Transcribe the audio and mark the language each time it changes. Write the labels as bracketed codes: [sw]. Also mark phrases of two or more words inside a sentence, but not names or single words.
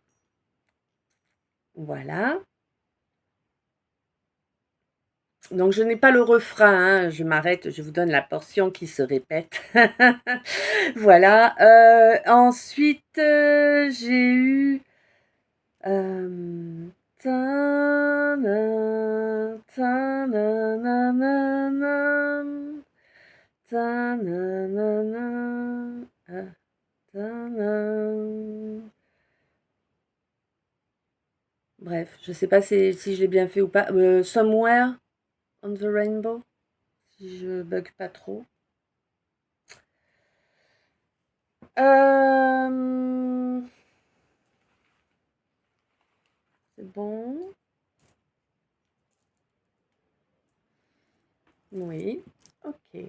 [fr] Voilà. Donc je n'ai pas le refrain, hein, je m'arrête, je vous donne la portion qui se répète. Voilà. Ensuite, j'ai eu Hem, ta-na, ta-na-na-na-nam, ta-na-na-na, ta-na. Bref, je sais pas si je l'ai bien fait ou pas. Somewhere on the Rainbow, si je bug pas trop. Hem, c'est bon? Oui. OK.